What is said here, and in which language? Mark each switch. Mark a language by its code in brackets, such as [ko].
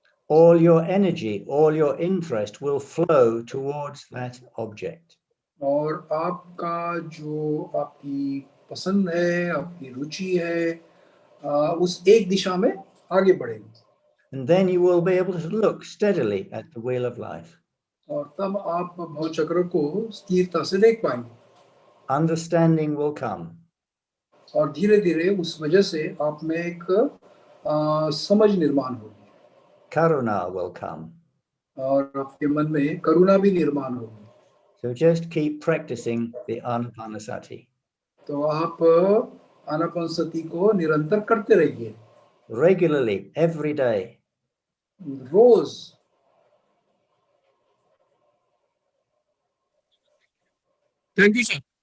[en] All your energy, all your interest will flow towards that object. [hi] और आपका जो आपकी पसंद है, आपकी रुचि है, उस एक दिशा में आगे बढ़ेगी. [en] And then you will be able to look steadily at the wheel of life. [hi] और तब आप भवचक्र को स्थिरता से देख पाएंगे. [en] Understanding will come. [hi] और धीरे-धीरे उस वजह से आप में एक समझ निर्माण होगी. [en] Karuna will come. [hi] और आपके मन में करुणा भी निर्माण होगी. [en] So just keep practicing the anapanasati. [hi] तो आप आनापानसति को निरंतर करते रहिए. [en] Regularly, every day. [hi] Rose. [en] Thank you sir.